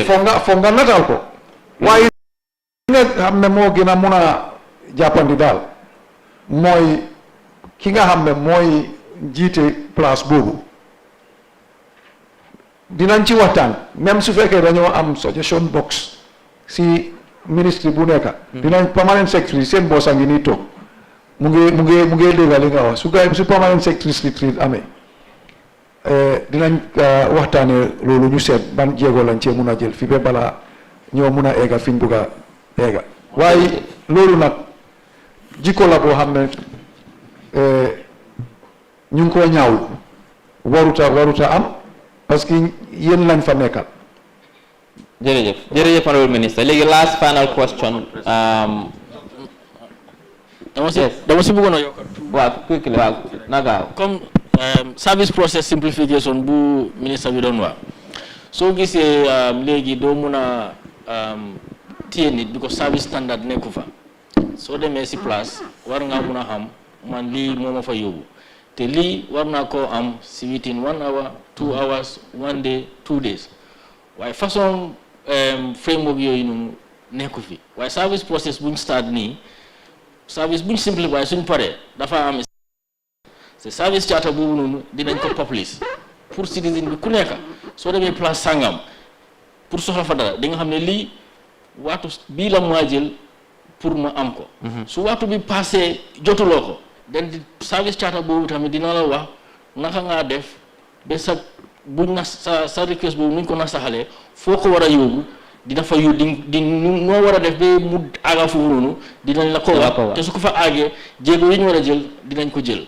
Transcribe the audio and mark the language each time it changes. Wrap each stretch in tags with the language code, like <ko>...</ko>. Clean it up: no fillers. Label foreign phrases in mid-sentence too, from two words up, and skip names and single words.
<wo>foog nga nataal ko waaye nga xam ne moo gën a mun a jàppandi daal mooy ki nga xam ne mooy jiite place boobu dinañ ci waxtaan même su fekkee dañoo am</wo> <en>suggestion box</en> <wo>si ministre bu nekk dinañ</wo> <en>permanent secretary</en> <wo>seen boss a ngi nii toog mu ngi dégg li nga wax su</wo> <en>permanent secretary retreat</en> <wo>amee dinañ waxtaane loolu ñu seet ban jéego lañ cee mun a jël fi ba balaa ñoo mun a eega fi ñu bugg a eega waaye loolu nag jikko la boo xam ne ñu ngi ko ñaawlu waruta am</wo> <fr>parce que</fr> <wo>yéen lañ fa nekkal.</wo> <en>jërëjëf honorable minister léegi last final question.</en> <wo>dama si bëggoon a yokk. waaw quickly waaw na gaaw. comme</wo> <en>service process simplification</en> <wo>bu ministre bi doon wax So gisee léegi doo mun a téye nit</wo> <en>because service standard</en> <wo>nekku fa soo demee si place war ngaa mun a xam man lii moo ma fa yóbbu te lii war naa koo am si</wo> <en>within 1 hour 2 hours 1 day 2 days</en> <wo>waaye façon framework yooyu noonu nekku fi waaye</wo> <en>service process</en> <wo>buñ start nii service buñ simplify suñ paree dafa am c'est service charter boobu noonu dinañ ko publish pour citizen bi ku nekk soo demee place sangam pour soxla fa dara di nga xam ne lii waxtu bii la maa jël pour ma am ko su waxtu bi passé jotuloo ko den di</wo> <en>service charter</en> <wo>boobu tamit dina la wax naka ngaa def ba sa buñ na sa request boobu nuñ ko nasaxalee foo ko war a yóbbu dina fa yóbbu di noo war a def ba mu àgga foofu noonu dinañ la ko wax te su ko fa àggee jéego yi ñu war a jël dinañ ko jël</wo>